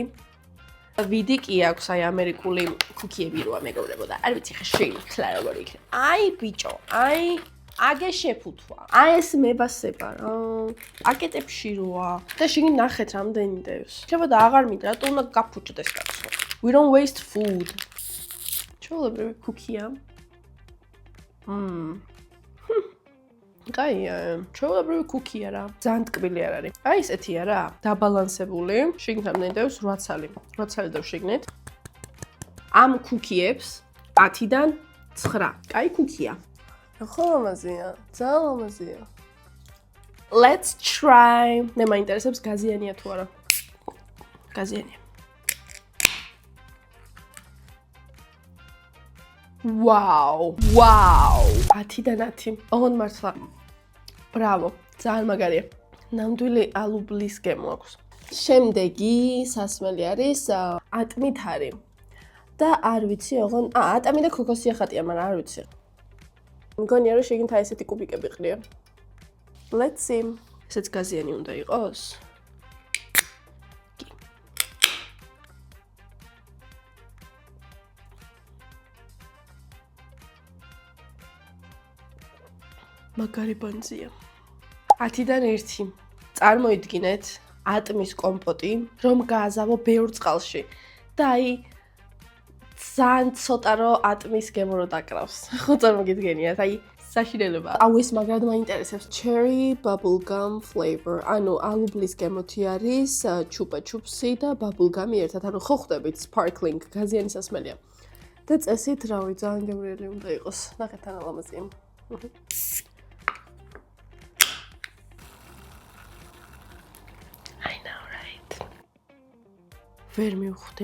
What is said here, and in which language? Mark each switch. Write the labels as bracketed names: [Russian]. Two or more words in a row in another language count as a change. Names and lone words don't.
[Georgian] ვიდი კი აქვს აი ამერიკული კუკიები როა მეგობრებო და არ ვიცი ხა შეიქლა როგორი იქნება. აი ბიჭო, აი აგე შეფუთვა. აი ეს მებასება რა. პაკეტებში როა. და შეგინ ნახეთ რამდენი დევს. შეიძლება და აღარ მინდა, რატო უნდა გაფუჭდეს კაცო. [English] We don't waste food. [Georgian] ჩვეულებრივი კუკია. კაია, ჩვეულებრივი კუკია რა. ძალიან ტკბილი არ არის. აი ესეთია რა, დაბალანსებული. შიგნით რამდენი დევს? 8 ცალი. 8 ცალი დევს შიგნით. ამ კუკიებს 10-დან 9. კაი კუკია. ხო ამაზია, ძალიან ამაზია. [English] Let's try. [Georgian] მე მაინტერესებს გაზიანია თუ არა. გაზიანია. Wow! 10-დან 10. ოღონდ მართლა. Bravo. ძალიან მაგარია. ნამდვილი ალუბლის გემო აქვს. შემდეგი სასმელი არის ატმით არის. და არ ვიცი ოღონდ ატამი და ქოქოსია ხატია, მაგრამ არ ვიცი. მგონია რომ შეგინთ აი ესეთი კუბიკები ყრია. [English] Let's see. [Georgian] ესეც გაზიანი უნდა იყოს. მაგარი ბანძია. 10-დან 1. წარმოიდგინეთ ატმის კომპოტი, რომ გააზავო ბევრ წყალში. და აი ძალიან ცოტა რო ატმის გემო რო დაკრავს. ხო წარმოგიდგენიათ, აი საშინელება. აუ ეს მაგრად მაინტერესებს. [English] Cherry bubblegum flavor. [Georgian] ანუ ალუბლის გემოთი არის ჩუპა ჩუპსი და bubblegum ერთად. ანუ ხო ხვდებით sparkling გაზიანი სასმელია. და წესით რავი ძალიან გემრიელი უნდა იყოს. ნახეთ თან ალამაზია. ვერ მივხვდი.